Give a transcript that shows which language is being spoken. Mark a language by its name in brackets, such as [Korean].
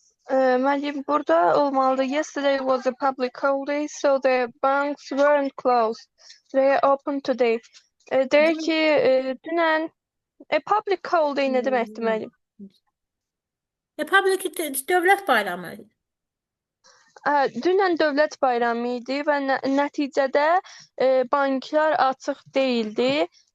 [Azerbaijani] Müəllim, burada olmalıdır. [English] Yesterday was a public holiday, so the banks weren't closed. They are open today. [Azerbaijani] Deyir ki, dünən public holiday nə deməkdir müəllim? Public dövlət bayramı. Dünən dövlət bayramı idi və nəticədə banklar açıq deyildi.